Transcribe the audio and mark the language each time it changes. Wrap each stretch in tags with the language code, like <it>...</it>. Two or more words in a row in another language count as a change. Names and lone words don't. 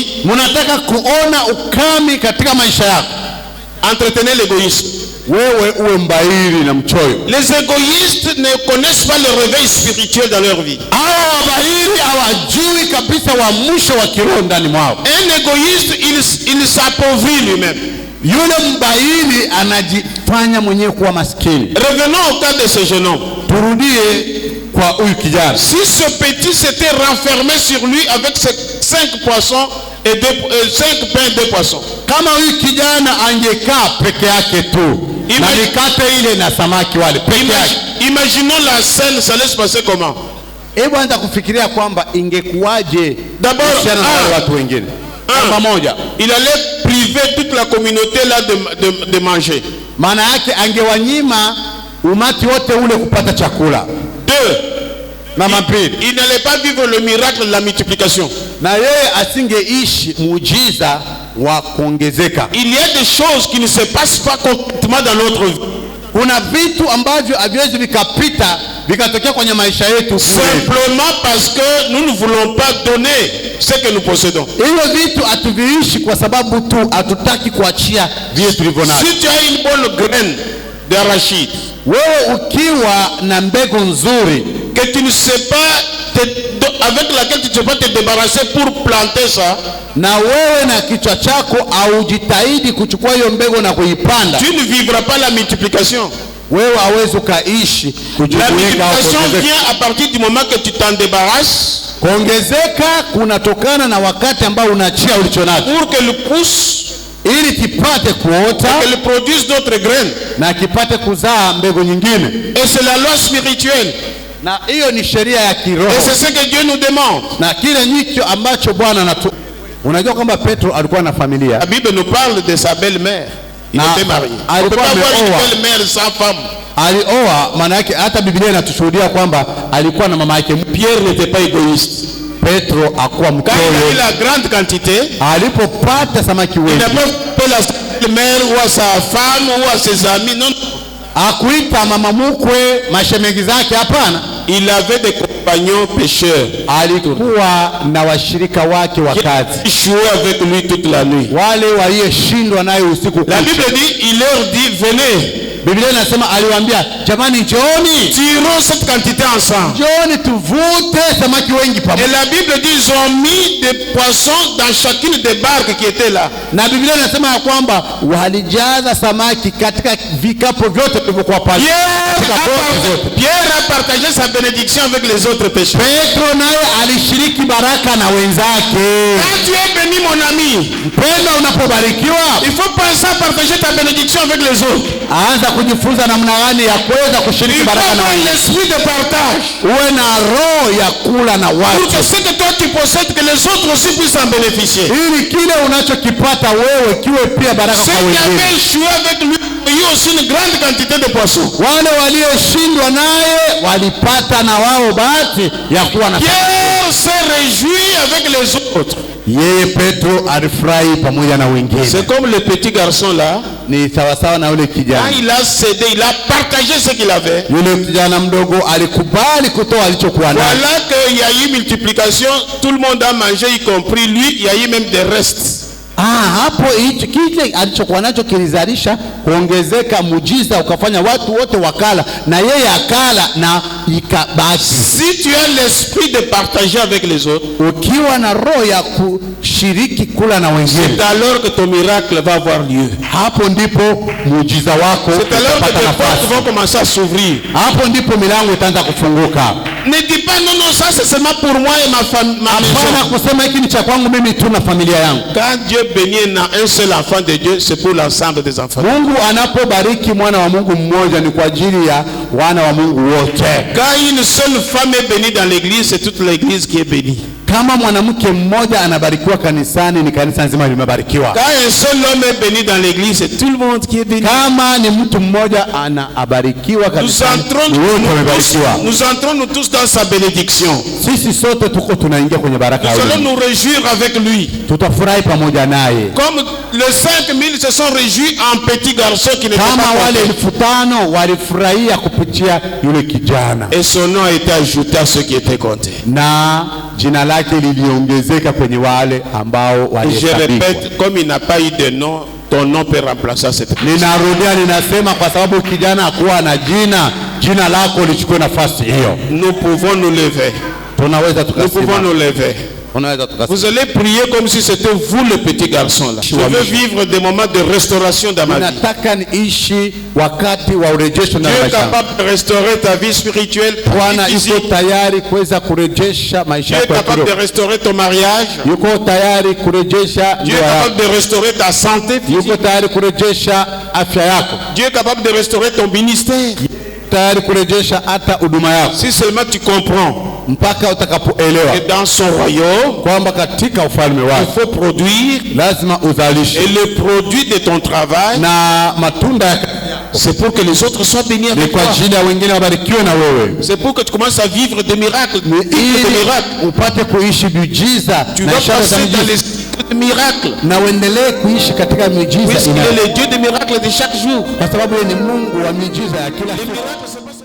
<sw>mnataka kuona ukame katika maisha yako,</sw> <fr>entretenez l'égoïsme.</fr> <sw>Wewe uwe mbairi na mchoyo.</sw> <fr>Les égoïstes ne connaissent pas le réveil spirituel dans leur vie.</fr> <sw>Hao wabairi hawajui kabisa wa mwisho wa kiroho ndani mwao.</sw> <fr>Un égoïste, il s'appauvrit lui-même.</fr> <sw>Yule mbairi anajifanya mwenyewe kuwa maskini.</sw> <fr>Revenons au cas de ce jeune homme.</fr> <sw>Turudie kwa huyu kijana.</sw> <fr>Si ce petit s'était renfermé sur lui avec ses 5 poissons et 5 pains et 2 poissons.</fr> <sw>Kama huyu kijana angekaa peke yake tu na mikate ile na samaki wale peke yake.</sw> <fr>Imaginons la scène, ça laisse passer comment?</fr> <sw>Hebu anza kufikiria kwamba ingekuwaje</sw> <fr>d'abord</fr> <sw>na watu wengine. Pamoja,</sw> <fr>il allait priver toute la communauté là de manger.</fr> <sw>Maana yake angewanyima umati wote ule kupata chakula.</sw> <fr>2. Il n'allait pas vivre le miracle de la multiplication.</fr> <sw>Na yeye asingeishi muujiza wa kuongezeka.</sw> <fr>Il y a des choses qui ne se passent pas complètement dans notre vie.</fr> <sw>Kuna vitu ambavyo haviwezi vikapita vikatokea kwenye maisha yetu</sw> <fr>simplement parce que nous ne voulons pas donner ce que nous possédons.</fr> <sw>Hivyo vitu hatuviishi kwa sababu tu hatutaki kuachia vile tulivyonavyo.</sw> <fr>Si tu as une bonne graine d'arachide,</fr> <sw>wewe ukiwa na mbegu nzuri</sw> <fr>que tu ne sais pas avec laquelle tu ne sais pas te débarrasser pour planter ça,</fr> <sw>na wewe na kichwa chako au jitahidi kuchukua hiyo mbegu na kuipanda,</sw> <fr>tu ne vivras pas la multiplication.</fr> <sw>Wewe hawezi ukaishi</sw> <fr>la multiplication vient à partir du moment que tu t'en débarrasses.</fr> <sw>Kuongezeka kunatokana na wakati ambao unaachia ulichonacho,</sw> <fr>pour que le pousse,</fr> <sw>ili kipate kuota,</sw> <fr>que le produise d'autres graines,</fr> <sw>na kipate kuzaa mbegu nyingine.</sw> <fr>Et c'est la loi spirituelle.</fr> <sw>Na hiyo ni sheria ya kiroho.</sw> <fr>Et c'est ce que Dieu nous demande.</fr> <sw>Na kile nicho ambacho Bwana anatu. Unajua kwamba Petro alikuwa na familia.</sw> <fr>La Bible nous parle de sa belle-mère. Il était marié. On ne peut pas avoir une belle-mère sans femme.</fr> <sw>alioa, maana yake hata Biblia inatushuhudia kwamba alikuwa na mama yake.</sw> <fr>Pierre n'était pas égoïste.</fr> <sw>Petro akuwa</sw> <fr>Quand il a eu</fr> <sw>mchoyo.</sw> <fr>la grande quantité,</fr> <sw>Alipopata samaki</sw> <fr>il</fr> <sw>wengi,</sw> <fr>n'a pas fait la mère ou à sa femme ou à ses amis. Non,</fr> <sw>akuita mama mkwe, mashemeji zake, hapana.</sw> <fr>il avait des compagnons pêcheurs</fr> <sw>Alikuwa na washirika wake wa kazi,</sw> <fr>qui jouaient avec lui toute la nuit.</fr> <sw>wale walioshindwa naye usiku</sw> <fr>La</fr> <sw>kucha.</sw> <fr>Bible dit, il leur dit, venez,</fr> <sw>Biblia inasema aliwaambia, jamani njooni,</sw> <fr>tirons cette quantité ensemble.</fr> <sw>njooni tuvute samaki wengi</sw> <fr>Et</fr> <sw>pamoja.</sw> <fr>la Bible dit, ils ont mis des poissons dans chacune des barques qui étaient là.</fr> <sw>Na Biblia inasema ya kwamba walijaza samaki katika vikapu vyote vilivyokuwa pale.</sw> <fr>Pierre a partagé sa bénédiction avec les autres pécheurs.</fr> <sw>Petro naye alishiriki baraka na wenzake.</sw> <fr>Quand tu es béni, mon ami,</fr> <sw>Mpendwa, unapobarikiwa</sw> <fr>il faut penser à partager ta bénédiction avec les autres.</fr> <sw>anza kujifunza namna gani ya kuweza kushiriki</sw> <fr>Il faut</fr> <sw>baraka na</sw> <fr>avoir</fr> <sw>wengine.</sw> <fr>l'esprit de partage.</fr> <sw>Uwe na roho ya kula na</sw> <fr>Pour</fr> <sw>watu,</sw> <fr>que ce que toi tu possèdes, que les autres aussi puissent en bénéficier.</fr> <sw>ili kile unachokipata wewe kiwe pia baraka</sw> <fr>Ceux</fr> <sw>kwa</sw> <fr>qui</fr> <sw>wengine.</sw> <fr>avaient échoué avec lui ont eu aussi une grande quantité de poissons.</fr> <sw>Wale walioshindwa naye walipata na wao bahati ya kuwa na.</sw> <fr>Pierre s'est réjoui avec les autres.</fr> <sw>Yeye Petro alifurahi pamoja na wengine.</sw> <fr>C'est comme le petit garçon là.</fr> <sw>Ni sawasawa na yule</sw> <fr>Quand</fr> <sw>kijana.</sw> <fr>il a cédé, il a partagé ce qu'il avait.</fr> <sw>Yule kijana mdogo alikubali kutoa alichokuwa nacho.</sw> <fr>Voilà qu'il y a eu multiplication, tout le monde a mangé, y compris lui, il y a eu même des restes.</fr> <sw>Hapo hicho kile alichokuwa nacho kilizalisha kuongezeka, mujiza ukafanya watu wote wakala na yeye akala na ikabaki.</sw> <fr>Si tu as l'esprit de partager avec les autres,</fr> <sw>Ukiwa na roho ya kushiriki kula na wengine,</sw> <fr>c'est alors que ton miracle va avoir lieu.</fr> <sw>hapo ndipo muujiza wako</sw> <fr>C'est alors que</fr> <sw>utapata</sw> <fr>tes portes</fr> <sw>nafasi.</sw> <fr>vont commencer à s'ouvrir.</fr> <sw>Hapo ndipo milango itaanza kufunguka.</sw> <fr>Ne dis pas non, non, ça c'est seulement pour moi et ma famille.</fr> <sw>Hapana kusema hiki ni cha kwangu mimi tu na familia yangu.</sw> <fr>Quand Dieu bénit un seul enfant de Dieu, c'est pour l'ensemble des enfants.</fr> <sw>Mungu anapobariki mwana wa Mungu mmoja ni kwa ajili ya wana wa Mungu wote.</sw> <fr>Quand une seule femme est bénie dans l'église, c'est toute l'église qui est bénie.</fr> <sw>Kama mwanamke mmoja anabarikiwa kanisani, ni kanisa nzima limebarikiwa.</sw> <fr>Quand un seul homme est béni dans l'église, c'est tout le monde qui est béni.</fr> <sw>Kama ni mtu mmoja anabarikiwa kanisani, wote wamebarikiwa.</sw> <fr>Nous entrons nous tous dans sa bénédiction.</fr> <sw>Sisi sote tuko tunaingia kwenye baraka</sw> <fr>Nous</fr> <sw>yake.</sw> <fr>allons nous réjouir avec lui.</fr> <sw>Tutafurahi pamoja naye.</sw> <fr>Comme les 5000 se sont réjouis en petit garçon qui n'était</fr> <sw>Kama</sw> <fr>pas</fr> <sw>wale</sw> <fr>compté.</fr> <sw>5,000 walifurahia kupitia yule kijana,</sw> <fr>Et son nom a été ajouté à ceux qui étaient comptés.</fr> <sw>na jina lake liliongezeka kwenye wale ambao</sw> <fr>Et je</fr> <sw>walihesabika.</sw> <fr>répète, comme il n'a pas eu de nom, ton nom peut remplacer cette personne.</fr> <sw>Ninarudia, ninasema kwa sababu kijana hakuwa na jina, jina lako lichukue nafasi hiyo.</sw> <fr>Nous pouvons nous lever.</fr> <sw>Tunaweza</sw> <fr>Nous pouvons</fr> <sw>tukasimama.</sw> <fr>nous lever.</fr> <sw>Tunaweza tukasimama.</sw> <fr>Vous allez prier comme si c'était vous le petit garçon là. Je veux vivre des moments de restauration dans ma vie.</fr> <sw>Nataka niishi wakati wa urejesho na</sw> <fr>Dieu est</fr> <sw>maisha.</sw> <fr>capable de restaurer ta vie spirituelle, ta</fr> <sw>Bwana</sw> <fr>vie</fr> <sw>yuko</sw> <fr>physique.</fr> <sw>tayari kuweza kurejesha maisha</sw> <fr>Dieu est</fr> <sw>yako ya</sw> <fr>capable de</fr> <sw>kiroho.</sw> <fr>restaurer ton mariage.</fr> <sw>Yuko tayari kurejesha</sw> <fr>Dieu est</fr> <sw>ndoa</sw> <fr>capable</fr> <sw>yako.</sw> <fr>de restaurer ta santé</fr> <sw>Yuko</sw> <fr>physique.</fr> <sw>tayari kurejesha afya yako.</sw> <fr>Dieu est capable de restaurer ton ministère.</fr> <sw>Tayari kurejesha hata huduma yako,</sw> <fr>Si seulement tu comprends</fr> <sw>mpaka utakapoelewa</sw> <fr>que dans son royaume,</fr> <sw>kwamba katika ufalme</sw> <fr>il</fr> <sw>wake</sw> <fr>faut produire</fr> <sw>lazima uzalishe,</sw> <fr>et le produit de ton travail,</fr> <sw>na matunda ya</sw> <fr>c'est pour que les autres soient bénis</fr> <sw>ni</sw> <fr>avec</fr> <sw>kwa</sw> <fr>toi.</fr> <sw>ajili ya wengine wabarikiwe na wewe,</sw> <fr>C'est pour que tu commences à vivre des miracles.</fr> <sw>ni</sw> <fr>Vivre des</fr> <sw>ili</sw> <fr>miracles.</fr> <sw>upate kuishi miujiza</sw> <fr>Tu</fr> <sw>na</sw> <fr>dois</fr> <sw>ishara za</sw> <fr>passer dans</fr> <sw>miujiza,</sw> <fr>les cycles de miracles.</fr> <sw>na uendelee kuishi katika miujiza</sw> <fr>Puisqu'il est le Dieu des miracles de chaque jour.</fr> <sw>kwa sababu yeye ni Mungu wa miujiza ya kila</sw> <fr>Les</fr> <sw>siku.</sw> <fr>miracles, c'est</fr>